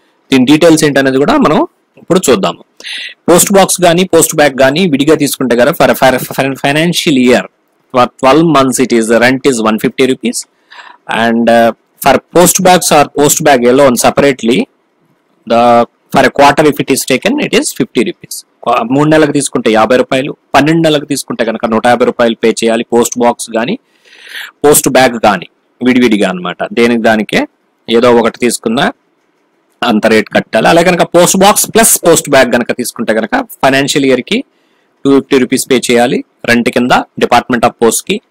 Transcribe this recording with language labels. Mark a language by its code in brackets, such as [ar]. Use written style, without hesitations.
[te] దీని డీటెయిల్స్ ఏంటనేది కూడా మనం ఇప్పుడు చూద్దాము. పోస్ట్ బాక్స్ కానీ పోస్ట్ బ్యాగ్ కానీ విడిగా తీసుకుంటే కదా [en] For financial year for 12 months it is rent is 150 rupees, and for post bags or post bag alone separately, for a quarter if it is taken it is 50 rupees. [te] 3 నెలలకు తీసుకుంటే 50 రూపాయలు, 12 నెలలకు తీసుకుంటే కనుక 150 రూపాయలు పే చేయాలి. పోస్ట్ బాక్స్ కానీ post bag కానీ విడివిడిగా అన్నమాట. దేనికి దానికే ఏదో ఒకటి తీసుకున్నా అంత రేట్ కట్టాలి. అలాగే కనుక post box plus post bag కనుక తీసుకుంటే కనుక ఫైనాన్షియల్ ఇయర్ కి 250 రూపీస్ పే చేయాలి రెంట్ కింద డిపార్ట్మెంట్ ఆఫ్ పోస్ట్ కి.